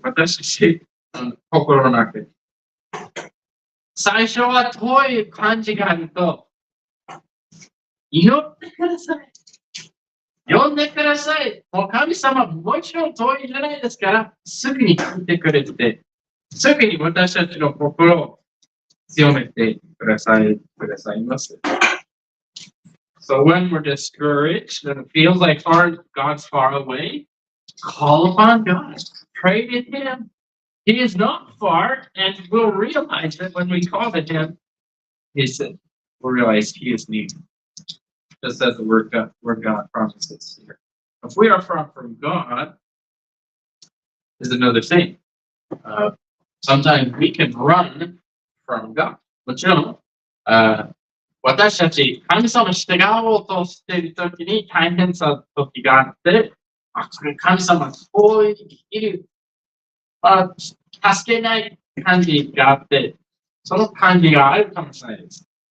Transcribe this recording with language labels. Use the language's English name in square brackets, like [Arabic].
[Japanese] 私たち、心の中に。最初は遠い感じがあると、祈ってください。呼んでください。もう神様、もちろん遠いじゃないですから、すぐに聞いてくれて、すぐに私たちの心を強めてくださいます。 [English] So when we're discouraged and it feels like God's far away, call upon God. Pray to him. He is not far, and we'll realize that when we call to him, we'll realize he is near. Just as the word God promises here. If we are far from God, is another thing. Sometimes we can run from God. [Japanese] もちろん、私たち、神様に従おうとしているときに大変さ時があって、これ神様遠いる、助けない感じがあって、その感じがあるかもしれないです。